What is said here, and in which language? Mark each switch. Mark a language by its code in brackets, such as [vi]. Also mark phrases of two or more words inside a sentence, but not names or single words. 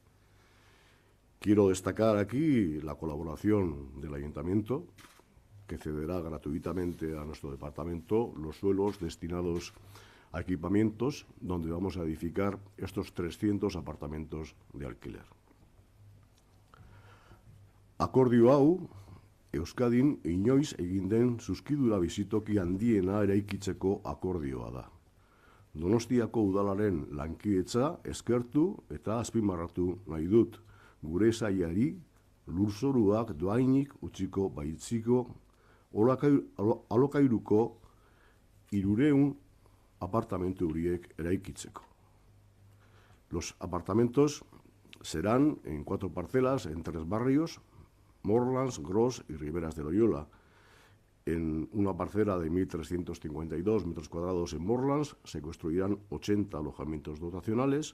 [es] Quiero destacar aquí la colaboración del Ayuntamiento, que cederá gratuitamente a nuestro departamento los suelos destinados a equipamientos donde vamos a edificar estos 300 apartamentos de alquiler. [eu] Akordio hau, Euskadin inoiz egin den zuzkidura bizitoki handiena eraikitzeko akordioa da. Donostiako udalaren lankidetza eskertu eta azpimarratu nahi dut, gure sailari lurzoruak dohainik utziko baitziko alokairuko 300 apartamentu horiek eraikitzeko. [es] Los apartamentos serán en 4 parcelas en 3 barrios, Morlans, Gros y Riberas de Loyola. En una parcela de 1.352 metros cuadrados en Morlans se construirán 80 alojamientos dotacionales.